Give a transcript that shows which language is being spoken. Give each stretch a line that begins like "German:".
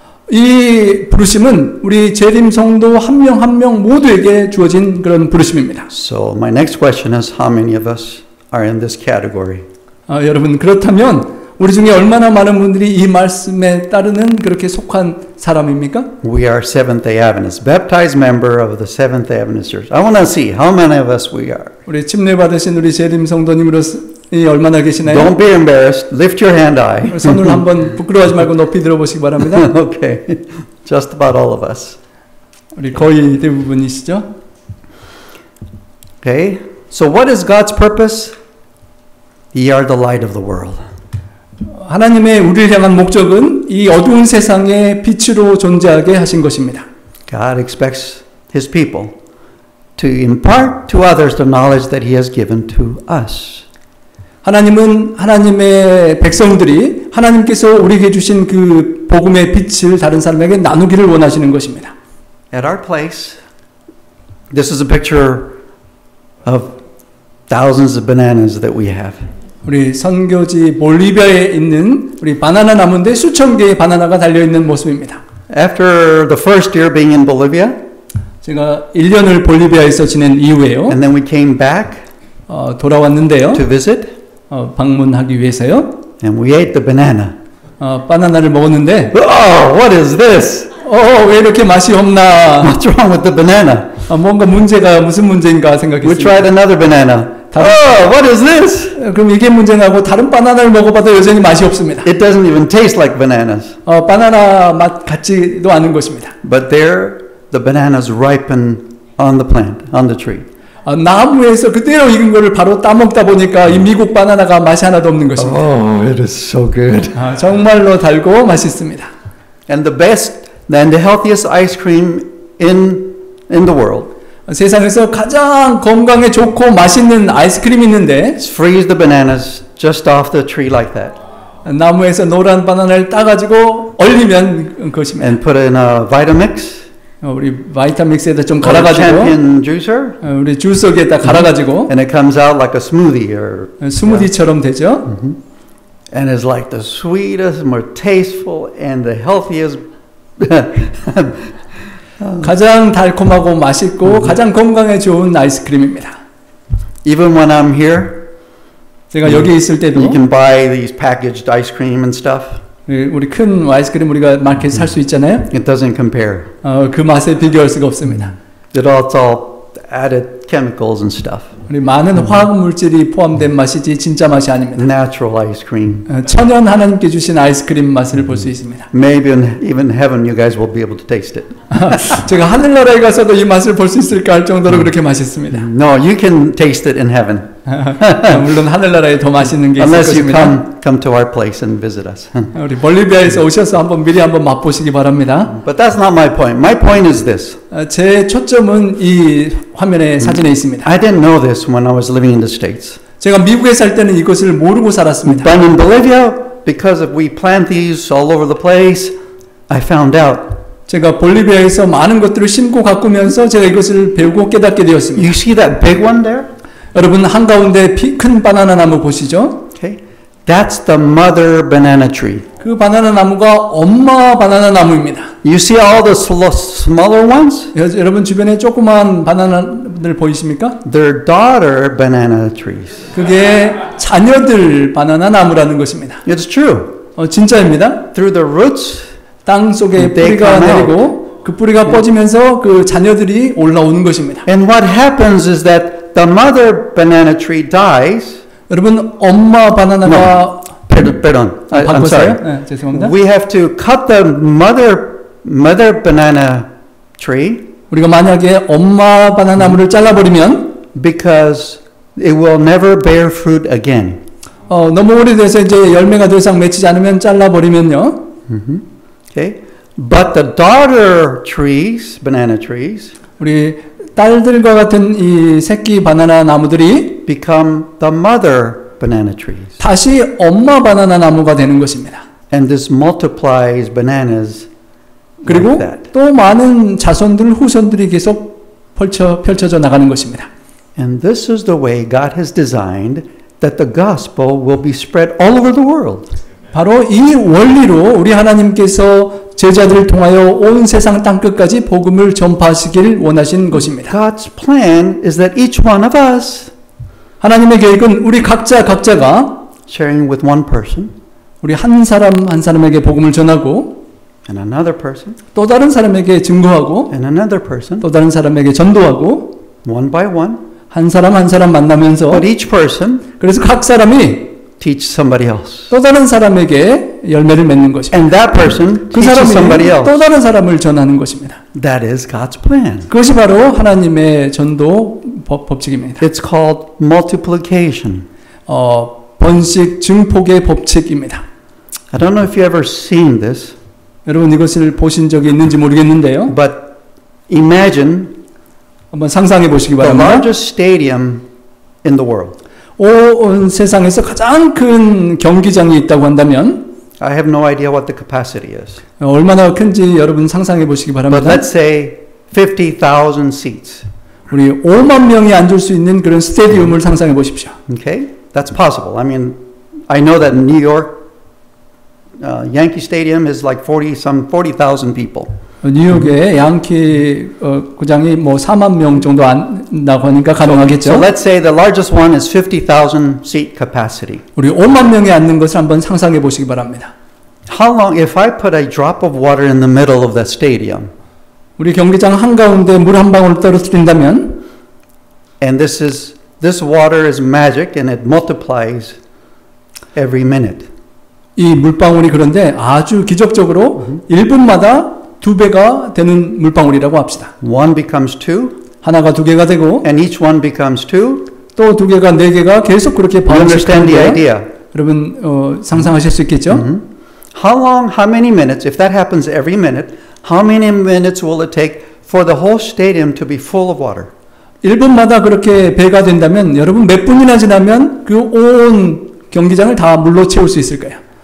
Korean: 이 부르심은 우리 재림 성도 한 명 한 명 모두에게 주어진 그런 부르심입니다.
English: So my next question is, how many of us are in this category?
Korean: 여러분, 그렇다면 우리 중에 얼마나 많은 분들이 이 말씀에 따르는 그렇게 속한 사람입니까?
English: We are Seventh-day Adventists, baptized member of the Seventh-day Adventist Church. I want to see how many of us we are.
Korean: 우리 침례 받으신 우리 재림 성도님으로서 얼마나 계시나요?
English: Don't be embarrassed. Lift your hand high.
Korean: 손을 한번 부끄러워하지 말고 높이 들어보시기 바랍니다.
English: Okay, just about all of us.
Korean: 우리 거의 대부분이시죠?
English: Okay, so what is God's purpose? Ye are the light of the world.
Korean: 하나님의 우리를 향한 목적은 이 어두운 세상의 빛으로 존재하게 하신 것입니다.
English: God expects His people to impart to others the knowledge that He has given to us.
Korean: 하나님은 하나님의 백성들이 하나님께서 우리에게 주신 그 복음의 빛을 다른 사람에게 나누기를 원하시는 것입니다.
English: At our place, this is a picture of thousands of bananas that we have.
Korean: 우리 선교지 볼리비아에 있는 우리 바나나 나무인데 수천 개의 바나나가 달려있는 모습입니다.
English: After the first year being in Bolivia,
Korean: 제가 1년을 볼리비아에서 지낸 이후에요.
English: and then we came back
Korean: 돌아왔는데요.
English: to visit,
Korean: 방문하기 위해서요.
English: and we ate the banana.
Korean: 바나나를 먹었는데
English: Oh, what is this?
Korean: 왜 이렇게 맛이 없나?
English: What's wrong with the banana?
Korean: 뭔가 무슨 문제인가
English: We
Korean: 생각했습니다.
English: tried another banana. Oh, what is this?
Korean: 그럼 이게 문제나고 다른 바나나를 먹어봐도 여전히 맛이 없습니다.
English: It doesn't even taste like bananas.
Korean: 바나나 맛 같지도 않은 것입니다.
English: But there, the bananas ripen on the plant, on the tree.
Korean: 나무에서 그대로 익은 거를 바로 따먹다 보니까 이 미국 바나나가 맛이 하나도 없는 것입니다.
English: Oh, it is so good.
Korean: 정말로 달고 맛있습니다.
English: And the best and the healthiest ice cream in the world.
Korean: 세상에서 가장 건강에 좋고 맛있는 아이스크림이 있는데
English: freeze the bananas just off the tree like that
Korean: 나무에서 노란 바나나를 따가지고 얼리면 그것입니다.
English: and put it in a Vitamix
Korean: 우리 바이타믹스에다 좀
English: or
Korean: 갈아가지고
English: champion juicer
Korean: 우리 주석에다 갈아가지고
English: and it comes out like a smoothie or
Korean: 스무디처럼 되죠.
English: and it's like the sweetest, more tasteful and the healthiest
Korean: 가장 달콤하고 맛있고 가장 건강에 좋은 아이스크림입니다.
English: even when I'm here
Korean: 제가 여기 있을 때도
English: you can buy these packaged ice cream and stuff
Korean: 우리 큰 아이스크림 우리가 마켓에 살 수 있잖아요.
English: it doesn't compare
Korean: 그 맛에 비교할 수가 없습니다.
English: it's all added chemicals and stuff
Korean: 우리 많은 화학 물질이 포함된 맛이지 진짜 맛이 아닙니다.
English: natural ice cream
Korean: 천연 하나님께 주신 아이스크림 맛을 볼 수 있습니다.
English: maybe even in heaven you guys will be able to taste it
Korean: 제가 하늘나라에 가서도 이 맛을 볼 수 있을까 할 정도로 그렇게 맛있습니다.
English: no you can taste it in heaven
Korean: 물론 하늘나라에 더 맛있는 게 있을
English: unless you
Korean: 것입니다.
English: come to our place and visit us
Korean: 우리 볼리비아에서 오셔서 미리 한번 맛보시기 바랍니다.
English: but that's not my point. My point is this
Korean: 제 초점은 이 화면에 사진에 있습니다.
English: I didn't know this when I was living in the States
Korean: 제가 미국에 살 때는 이것을 모르고 살았습니다.
English: but in Bolivia because we plant these all over the place I found out
Korean: 제가 볼리비아에서 많은 것들을 심고 가꾸면서 제가 이것을 배우고 깨닫게 되었습니다.
English: you see that big one there
Korean: 여러분 한가운데 큰 바나나 나무 보시죠?
English: okay that's the mother banana tree
Korean: 그 바나나 나무가 엄마 바나나 나무입니다.
English: you see all the smaller ones
Korean: 여러분 주변에 조그만 바나나들 보이십니까?
English: they're daughter banana trees
Korean: 그게 자녀들 바나나 나무라는 것입니다.
English: it's true
Korean: 진짜입니다.
English: through the roots
Korean: 땅 속에
English: They
Korean: 뿌리가
English: come out.
Korean: 내리고 그 뿌리가 뻗으면서 그 자녀들이 올라오는 것입니다.
English: and what happens is that the mother banana tree dies
Korean: 여러분 엄마 바나나가
English: pardon I'm sorry
Korean: 네, 죄송합니다.
English: we have to cut the mother banana tree
Korean: 우리가 만약에 엄마 바나나 나무를 잘라버리면
English: because it will never bear fruit again.
Korean: 너무 오래돼서 이제 열매가 더 이상 맺히지 않으면 잘라버리면요.
English: Okay, but the daughter trees, banana trees,
Korean: 우리 딸들과 같은 이 새끼 바나나 나무들이
English: become the mother banana trees,
Korean: 다시 엄마 바나나 나무가 되는 것입니다.
English: and this multiplies bananas
Korean: 그리고
English: like that.
Korean: 또 많은 자손들 후손들이 계속 펼쳐져 나가는 것입니다.
English: And this is the way God has designed that the gospel will be spread all over the world.
Korean: 바로 이 원리로 우리 하나님께서 제자들을 통하여 온 세상 땅끝까지 복음을 전파하시길 원하신 것입니다.
English: God's plan is that each one of us
Korean: 하나님의 계획은 우리 각자가
English: sharing with one person
Korean: 우리 한 사람에게 복음을 전하고
English: and another person
Korean: 또 다른 사람에게 증거하고
English: and another person
Korean: 또 다른 사람에게 전도하고
English: one by one
Korean: 한 사람 만나면서
English: but each person
Korean: 그래서 각 사람이
English: teach somebody else
Korean: 또 다른 사람에게 열매를 맺는 것입니다.
English: and that person
Korean: 그
English: teaches somebody
Korean: 사람이
English: else.
Korean: 또 다른 사람을 전하는 것입니다.
English: That is God's plan.
Korean: 그것이 바로 하나님의 전도 법칙입니다.
English: It's called multiplication.
Korean: 번식 증폭의 법칙입니다.
English: I don't know if you ever seen this,
Korean: 여러분 이것을 보신 적이 있는지 모르겠는데요.
English: but imagine
Korean: 한번 상상해 보시기
English: the
Korean: 바랍니다.
English: largest stadium in the world.
Korean: 온 세상에서 가장 큰 경기장이 있다고 한다면
English: I have no idea what the capacity is,
Korean: 얼마나 큰지 여러분 상상해 보시기
English: but
Korean: 바랍니다.
English: let's say 50,000 seats.
Korean: 우리 5만 명이 앉을 수 있는 그런 스테디움을 상상해 보십시오.
English: Okay, that's possible. I mean, I know that in New York, Yankee Stadium is like 40,000 people.
Korean: 뉴욕의 양키 구장이 뭐 4만 명 정도 안다고 하니까 가능하겠죠.
English: So let's say the largest one is 50,000 seat capacity.
Korean: 우리 5만 명이 앉는 것을 한번 상상해 보시기 바랍니다.
English: How long, if I put a drop of water in the middle of that stadium,
Korean: 우리 경기장 한가운데 물 한 방울 떨어뜨린다면
English: and this water is magic and it multiplies every minute.
Korean: 이 물방울이 그런데 아주 기적적으로 1분마다 2배가 되는 물방울이라고 합시다.
English: One becomes two,
Korean: 하나가 2개가 되고
English: and each one becomes two.
Korean: 또 2개가 4개가 계속 그렇게
English: You understand the
Korean: 번식하는
English: idea?
Korean: 여러분 상상하실 수 있겠죠?
English: How many minutes, if that happens every minute, how many minutes will it take for the whole stadium to be full of water?
Korean: 1분마다 그렇게 배가 된다면 여러분 몇 분이나 지나면 그 온 경기장을 다 물로 채울 수 있을까요?